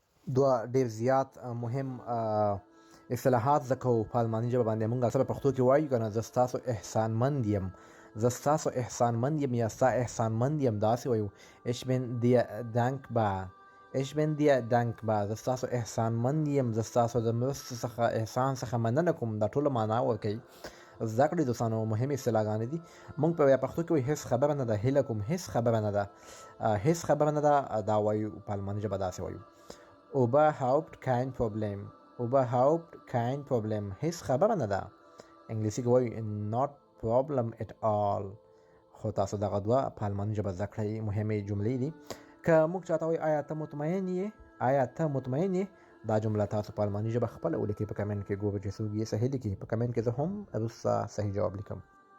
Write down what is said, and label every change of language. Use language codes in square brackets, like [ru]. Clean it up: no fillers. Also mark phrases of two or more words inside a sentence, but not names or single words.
[ps] دوه ډیر زیات مهم اصطلاحات زکو په الماني ژبه باندې مونږ سره پښتو کې وایو کنه زه ستاسو احسانمند یم، زه ستاسو احسانمند یم یا ستا احسانمند یم داسې وایو. [de] ich bin dir dankbar ich bin dir dankbar [ps] زه ستاسو احسانمند یم، زه ستاسو د مرستې څخه احسان څخه مننه کوم. دا ټوله معنا ورکوي. زده کړې دوستانو مهمې اصطلاحګانې دي. مونږ په پښتو کې وایو هېڅ خبره نه ده، هیله کوم هېڅ خبره نه ده، هېڅ خبره نه ده، دا وایو په الماني ژبه داسې وایو. [de] Überhaupt kein Problem. Überhaupt kein Problem. [ps] هیڅ خبره نه ده. انګلیسي کې وایي [en] not problem at all. [ps] خو تاسو دغه دوه په الماني ژبه زده کړئ. مهمې جملې دي. که موږ چاته وایو آیا ته مطمئن یې، آیا ته مطمئن یې، دا جمله تاسو په الماني ژبه خپله ولیکئ په کمنټ کې. ګورئ چې څوک یې صحیح لیکي. په کمنټ کې زه هم وروسته صحیح جواب لیکم.